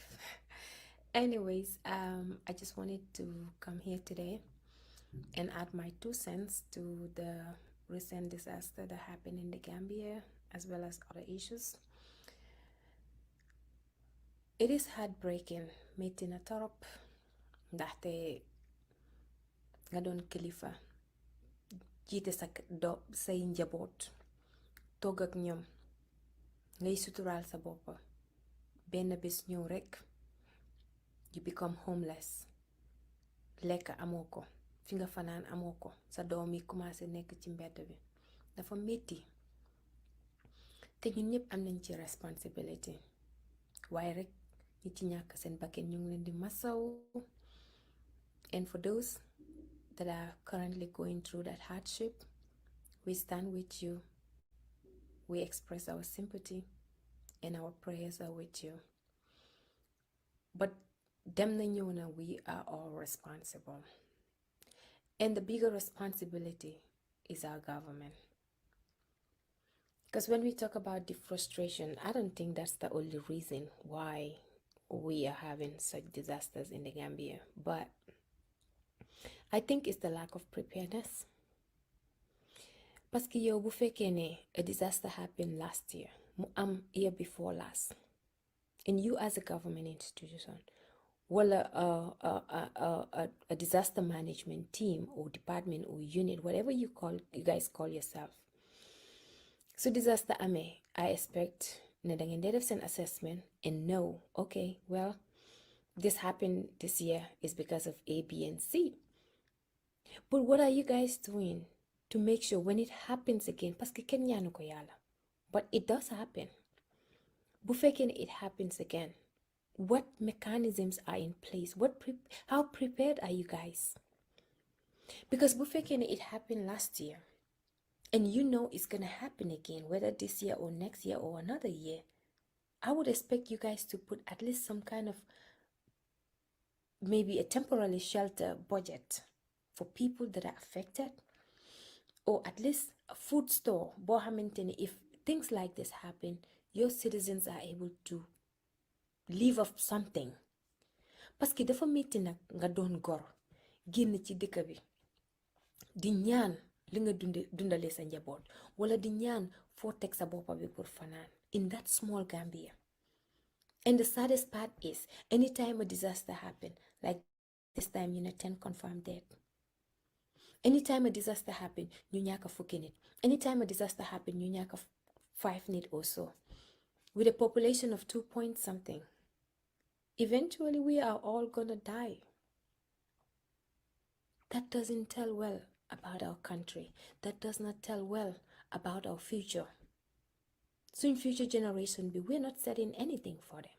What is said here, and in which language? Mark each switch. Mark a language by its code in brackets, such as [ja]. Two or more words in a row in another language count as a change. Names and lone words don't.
[en] Anyways, I just wanted to come here today and add my 2 cents to the recent disaster that happened in the Gambia as well as other issues. It is heartbreaking [wo] meeting a torop ndaxte nga doon kilifa jiite say njaboot togg ak ñoom ngay suturaal sa boppa benn bés ñëw rekk [en] you become homeless [wo] lekk amoo ko fi nga fanaan amoo ko sa doom yi commencé nekk ci mbedd bi dafa metti te ñun ñëpp am nañ ci responsibility waaye rekk ñi ci ñàkk seen bakken ñu ngi leen di masaw. [en] And for those that are currently going through that hardship, we stand with you. We express our sympathy and our prayers are with you. [wo] But dem na ñëw na, [en] we are all responsible. And the bigger responsibility is our government. Because when we talk about the frustration, I don't think that's the only reason why we are having such disasters in the Gambia. But I think it's the lack of preparedness. [fr] Parce que [wo] yow bu fekkee ne [en] a disaster happened last year, [wo] mu am [en] year before last, and you as a government institution, wala a disaster management team or department or unit, whatever you guys call yourself. So disaster ame, I expect [wo] na da ngeen def seen [en] assessment and know, okay, well, this happened this year is because of A, B, and C. But what are you guys doing to make sure when it happens again, [fr] parce que [wo] ken ñaanu ko yàlla, [en] but it does happen. [wo] Bu fekkee [en] it happens again, what mechanisms are in place? How prepared are you guys? Because [wo] bu fekkee [en] it happened last year, and you know it's gonna happen again, whether this year or next year or another year, I would expect you guys to put at least some kind of maybe a temporary shelter budget for people that are affected, or at least a food store. If things like this happen, your citizens are able to live off something. [fr] Parce que [wo] dafa metti nag nga doon gor génn ci dëkk bi di ñaan li nga dundale sa njaboot wala di ñaan foo teg sa boppa bi pour fanaan [en] in that small Gambia. And the saddest part is anytime a disaster happen, like this time 10 confirmed dead. Anytime a disaster happen, [wo] ñu ñàkk fukki nit. [en] Anytime a disaster happen, [wo] ñu ñàkk 5 nit or so. [en] With a population of 2 point something, eventually we are all gonna die. That doesn't tell well about our country. That does not tell well about our future. So in future generation, we're not setting anything for them.